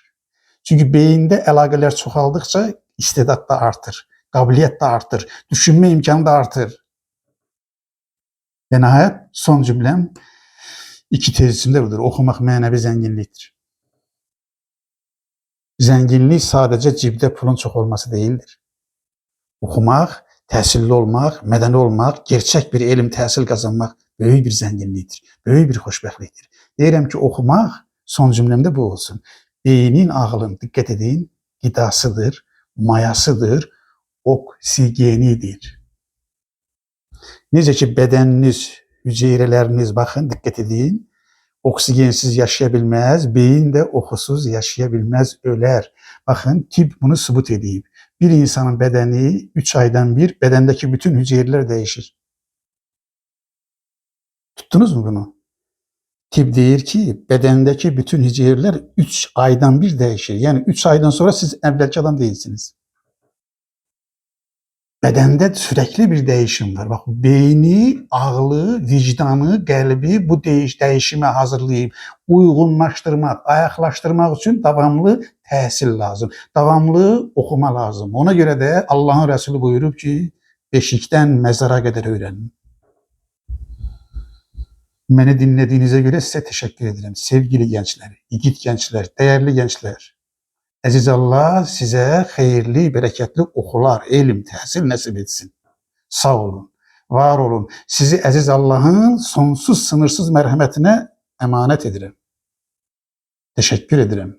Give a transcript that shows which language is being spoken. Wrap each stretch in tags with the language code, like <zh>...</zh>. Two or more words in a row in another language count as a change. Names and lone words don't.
<az>Çünkü beyinde əlaqələr çoxaldıkça istidad da artır, qabiliyyət da artır, düşünme imkanı da artır.</az> <tr>Ve nihayet son cümlem, iki tezisimde budur. Okumaq mənəvi zenginliktir. Zenginlik sadece cibde pulun çok olması değildir.</tr> <az>Okumaq, təhsilli olmaq, mədəni olmaq, gerçek bir elm, təhsil kazanmaq böyük bir zenginliktir, böyük bir xoşbəxtlikdir. Deyirəm ki, okumaq, son cümlemde bu olsun. Beynin, ağlın, dikkat edin, gidasıdır, mayasıdır, oksigenidir.</az> <tr>Necə ki bedeniniz, hücreleriniz, bakın dikkat edin, oksigensiz yaşayabilmez, beyin de okusuz yaşayabilmez, öler. Bakın, tıp bunu sübut edib. Bir insanın bedeni 3 aydan bir bedendeki bütün hücreler değişir. Tuttunuz mu bunu? Tıp deyir ki bedendeki bütün hücreler 3 aydan bir değişir. Yani 3 aydan sonra siz evvelki adam değilsiniz. Bedende sürekli bir değişim var. Bak,</tr> <az>beyni, ağlı, vicdanı, qəlbi bu değişime hazırlayıp uyğunlaşdırmaq, ayaqlaşdırmaq üçün davamlı təhsil lazım. Davamlı oxuma lazım. Ona görə də Allahın Rəsulü buyurub ki, beşikdən məzara qədər öyrənin. Məni dinlədiyinizə görə sizə təşəkkür edirəm.</az> <tr>Sevgili gençler, yiğit gençler, değerli gençler.</tr> <az>Əziz Allah sizə xeyirli, bərəkətli oxular, elm, təhsil nəsib etsin. Sağ olun, var olun. Sizi əziz Allahın sonsuz, sınırsız mərhəmətinə əmanət edirəm. Təşəkkür edirəm.</az>